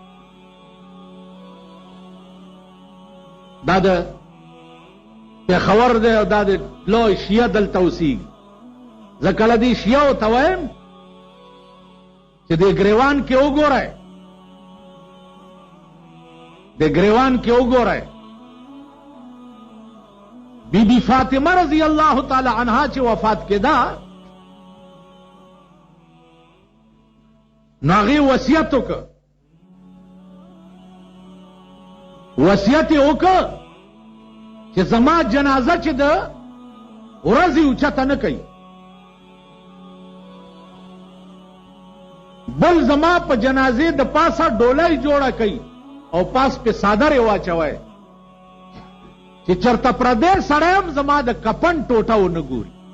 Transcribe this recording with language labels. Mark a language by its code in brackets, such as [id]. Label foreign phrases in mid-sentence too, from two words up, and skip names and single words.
[ps] دا د پېښور دی او دا د لوی شیعه دلته اوسېږي. زه کله دې شیعو ته وایم چې دې ګریوان کې وګورئ، دې ګریوان کې وګورئ بی بی فاطمه [ar] رضی اللہ تعالی عنہا [ps] چې وفات کېده نو هغې وصیت وکړ، وصیت یې وکړ چې زما جنازه چې ده ورځې اوچته نه کوي، بل زما په جنازې د پاسه ډولۍ جوړه کوي او پاس په صادر یې واچوئ چې چرته پردی سړی هم زما د کفن ټوټه ونه ګوري.